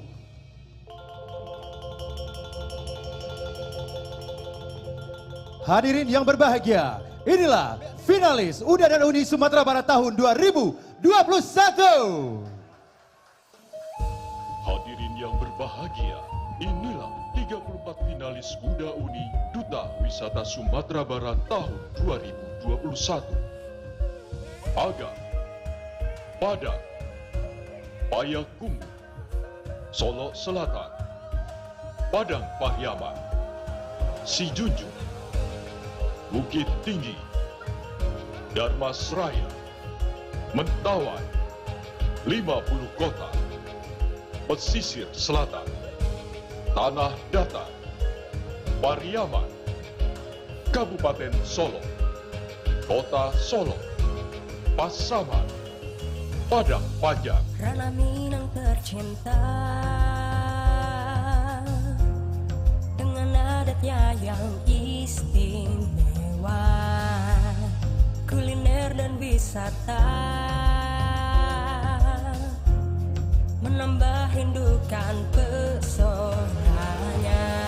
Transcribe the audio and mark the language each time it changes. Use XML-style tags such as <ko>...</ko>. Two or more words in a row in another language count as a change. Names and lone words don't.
<id>Hadirin yang berbahagia, inilah finalis UDA dan UNI Sumatera Barat tahun 2021. Hadirin yang berbahagia, inilah 34 finalis UDA UNI Duta Wisata Sumatera Barat tahun 2021. Agam, Padang, Payakumbuh, Solo Selatan, Padang Pahyaman, Sijunjung, Bukit Tinggi, Darmasraya, Mentawai, 50 kota, pesisir selatan, tanah datar, Pariaman, Kabupaten Solo, Kota Solo, Pasaman, Padang Panjang, Rana Minang tercinta dengan adatnya yang istimewa, kuliner dan wisata menambah rindukan pesonanya.</id>